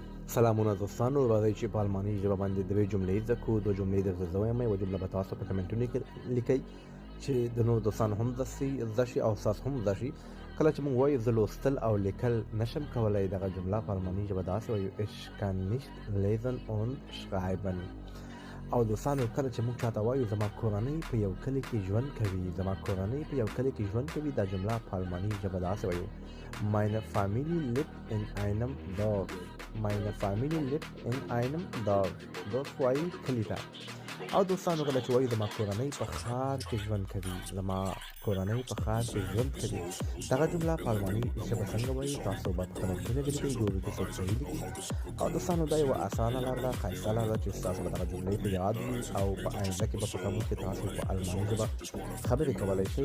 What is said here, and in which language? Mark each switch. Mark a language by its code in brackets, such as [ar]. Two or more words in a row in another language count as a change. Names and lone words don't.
[ps] سلامونه دوستانو، راځئ چې په الماني ژبه باندې درې جملې زده کړو. دوه جملې درته زه وایم، یوه جمله به تاسو په کمنټونو کې لیکئ چې د نورو دوستانو هم زده شي او ستاسو هم زده شي. کله چې موږ وایو زه لوستل او لیکل نشم کولی، دغه جمله په الماني ژبه داسې وایو [de] ich kann nicht lesen und schreiben. [ps] او دوستانو کله چې موږ چاته وایو زما کورنۍ په یو کلي کې ژوند کوي، زما کورنۍ په یو کلي کې ژوند کوي، دا جمله په الماني ژبه داسې وایو [de] meine Familie lebt in einem Dorf. meine Familie lebt in einem Dorf. [ps] Dorf وایي کلي ته. او دوستانو کله چې وایو زما کورنۍ په ښار کې ژوند کوي، زما کورنۍ په ښار کې ژوند کوي، دغه جمله په الماني ژبه څنګه وایي تاسو به په کمنټونو کې لیکئ، ګورو چې څوک صحیح لیکي. او دوستانو دا یوه اسانه لاره ده، ښایسته لاره ده چې ستاسو به دغه جملې په یاد وي او په آینده کې به په کمو کې تاسو په الماني ژبه خبرې کولی شئ.